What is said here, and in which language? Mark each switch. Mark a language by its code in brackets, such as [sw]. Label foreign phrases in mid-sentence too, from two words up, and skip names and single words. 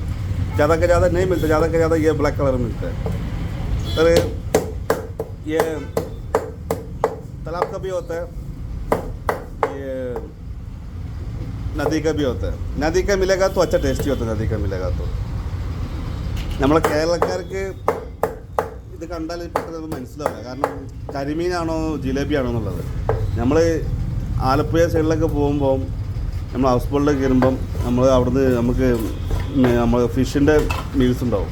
[hi] ज़्यादा से ज़्यादा नहीं मिलता. ज़्यादा से ज़्यादा ये [en] black colour [hi] मिलता है. अरे ये तालाब का भी होता है, ये नदी का भी होता है. नदी का मिलेगा तो अच्छा टेस्टी होता है. नदी का मिलेगा तो [ml] നമ്മളെ കേരളക്കാർക്ക് ഇത് കണ്ടാൽ പെട്ടെന്ന് മനസ്സിലാവില്ല. കാരണം കരിമീനാണോ ജിലേബിയാണോ എന്നുള്ളത്. നമ്മൾ ആലപ്പുഴ സൈഡിലൊക്കെ പോകുമ്പോൾ നമ്മൾ ഹൗസ് ബോട്ടിലൊക്കെ കയറുമ്പം നമ്മൾ അവിടുന്ന് നമുക്ക് നമ്മൾ ഫിഷിൻ്റെ മീൽസ് ഉണ്ടാവും.